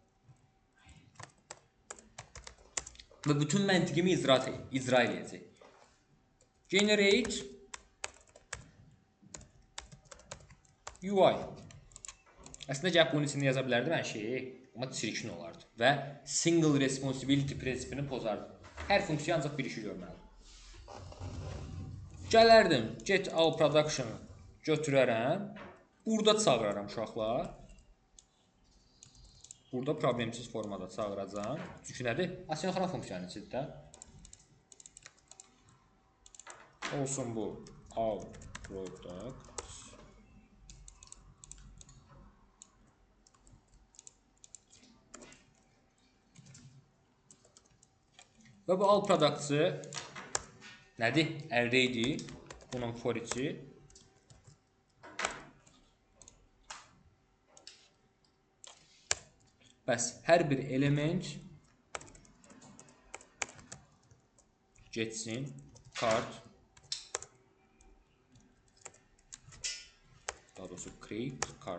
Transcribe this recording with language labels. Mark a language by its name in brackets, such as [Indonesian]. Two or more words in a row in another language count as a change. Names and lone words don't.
[Azerbaijani] Və bütün məntiqimi icra edəcək. [English] Generate UI. [Azerbaijani] Əslində gəlib bunun içində yaza bilərdim hər şeyi, amma çirkin olardı və [English] single responsibility [Azerbaijani] prinsipini pozardı. Hər funksiya ancaq bir işi görməlidir. Gələrdim, [English] get all production [Azerbaijani] götürərəm, burada çağıraram uşaqlar. Burada problemsiz formada çağıracam. Çünki nədir? Asinxron funksiyanın içində. Olsun bu [English] all product. [Azerbaijani] Və bu [English] all product'ı [Azerbaijani] nədir? Array'dir. Bunun for içi. Bəs hər bir element getsin kart daha doğrusu create kart.